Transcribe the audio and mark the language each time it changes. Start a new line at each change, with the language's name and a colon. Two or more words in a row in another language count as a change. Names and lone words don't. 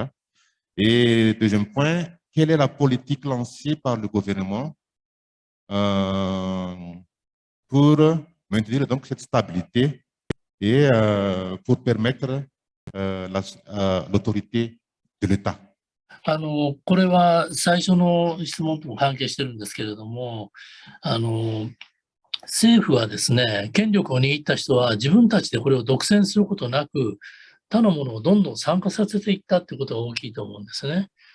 French: Et deuxième point, quelle est la politique lancée par le gouvernement pour maintenir donc cette stabilité et pour permettre l'autorité de l'État?
Japanese: これは最初の質問とも関係してるんですけれども、政府はですね、権力を握った人は自分たちでこれを独占することなく、他のものをどんどん参加させていったってことが大きいと思うんですね。